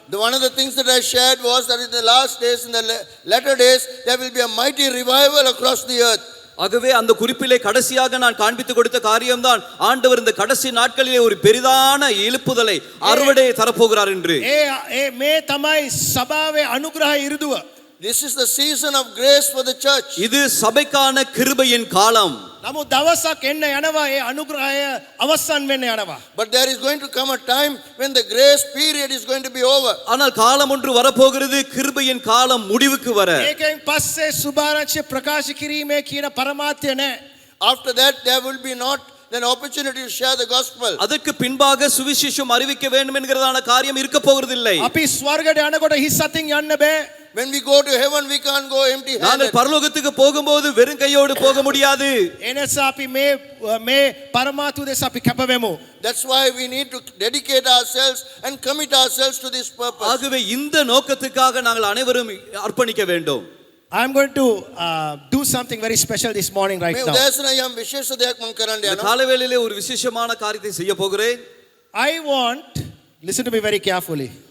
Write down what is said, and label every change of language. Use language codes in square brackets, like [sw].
[en] One of the things that I shared was that in the last days, in the latter days, there will be a mighty revival across the earth. [ta] ஆகவே அந்த குறிப்பிலே கடைசியாக நான் காண்பித்து கொடுத்த காரியம்தான் ஆண்டவர் இந்த கடைசி நாட்களிலே ஒரு பெரிதான எழுப்புதலை அறுவடை தரப்போகிறார் என்று. [si] ඒ මේ තමයි සභාවේ අනුග්‍රහ ඉරුදුව. [en] This is the season of grace for the church. [ta] இது சபைக்கான கிருபையின் காலம். [si] නමුත් දවසක් එන්න යනවා ඒ අනුග්‍රහය අවසන් වෙන්න යනවා. [en] But there is going to come a time when the grace period is going to be over. [ta] ஆனால் காலம் ஒன்று வரப்போகிறது, கிருபையின் காலம் முடிவுக்கு வர. [si] ඒකෙන් පස්සේ සුභාරංචිය ප්‍රකාශ කිරීමේ කියන පරමාර්ථය නැහැ. [en] After that, there will be not an opportunity to share the gospel. [ta] அதற்கு பின்பாக சுவிசேஷம் அறிவிக்க வேண்டும் என்கிறதான காரியம் இருக்க போகிறதில்லை. [si] අපි ස්වර්ගයට යනකොට හිස් අතින් යන්න බෑ. [en] When we go to heaven, we can't go empty handed. [ta] நாங்கள் பரலோகத்துக்கு போகும்போது வெறும் கையோடு போக முடியாது. [si] එනිසා අපි මේ පරමාර්ථ උදෙසා අපි කැප වෙමු. [en] That's why we need to dedicate ourselves and commit ourselves to this purpose. [ta] ஆகவே இந்த நோக்கத்துக்காக நாங்கள் அனைவரும் அர்ப்பணிக்க வேண்டும். [en] I'm going to do something very special this morning right [si] මේ [en] now. [si] උදෑසන යම් විශේෂ දෙයක් මම කරන්න [ta] இந்த [si] යනවා. [ta] காலை வேளையிலே ஒரு விசேஷமான காரியத்தை செய்ய போகிறேன். [en] I want, listen to me very carefully.